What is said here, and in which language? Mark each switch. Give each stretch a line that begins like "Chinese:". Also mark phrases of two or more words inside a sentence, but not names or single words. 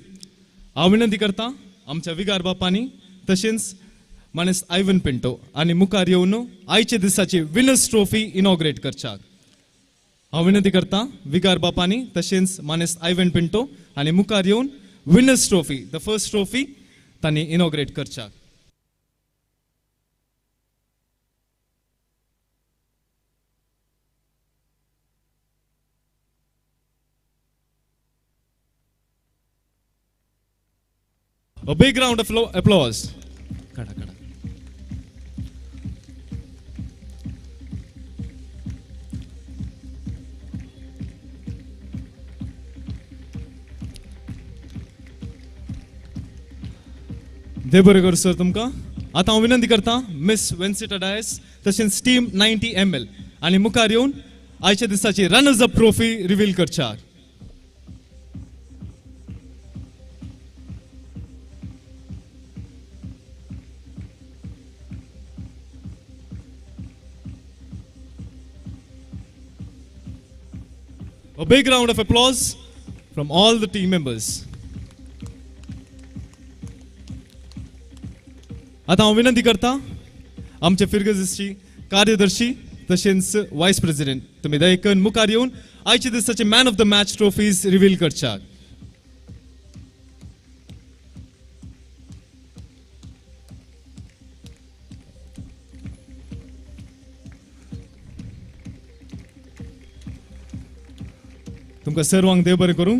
Konkani: हांव विनंती करता आमच्या विगार बापांनी तशेंच मानेस्त आयवन पिंटो आनी मुखार येवन आयचे दिसाची
English: winners trophy
Konkani: इनॉग्रेट करच्याक. हांव विनंती करता विगार बापांनी तशेंच मानेस्त आयवन पिंटो आनी मुखार येवन
English: winners trophy the first trophy
Konkani: तांणी इनॉग्रेट करच्याक.
English: A big round of applause.
Konkani: Kada, kada. देव बरें करूं सर तुमकां. आतां हांव विनंती करता मिस वेन्सिटा डायस तशेंच टीम 90 ml आनी मुखार येवन आयच्या दिसाची
English: runners up trophy
Konkani: रिवील करच्याक.
English: A big round of applause from all the team members.
Konkani: आता हांव विनंती करता आमचे फिरगजीची कार्यदर्शी तशेंच
English: vice president
Konkani: तुमी दयेकन मुखार येवन आयचे दिसाचे
English: man of the match trophies
Konkani: रिवील करच्याक. तुमकां सर्वांक देव बरें करूं.